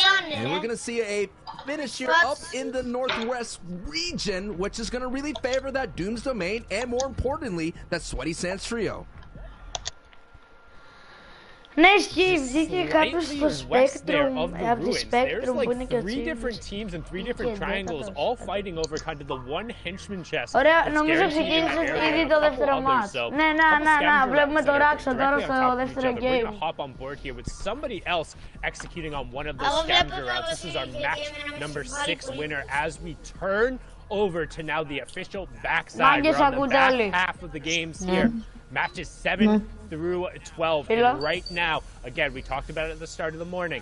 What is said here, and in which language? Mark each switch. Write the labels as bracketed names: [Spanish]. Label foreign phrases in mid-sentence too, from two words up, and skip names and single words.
[English] And we're going to see a finish here up in the Northwest region, which is going to really favor that Doom's Domain and, more importantly, that Sweaty Sands trio. Slightly west there of the ruins. There's like 3 different teams and 3 different triangles all fighting over kind of the one henchman chest. [Greek] Ωραία, νομίζω ξεκίνησε ήδη το δεύτερο μάτς. Ναι, βλέπουμε το Raxo τώρα στο δεύτερο game. [English] We're gonna hop on board here with somebody else executing on one of the scavenger routes. This is our match number 6 winner as we turn over to now the official backside. We're on the back half of the games here. Matches 7 through 12, and right now, again, we talked about it at the start of the morning.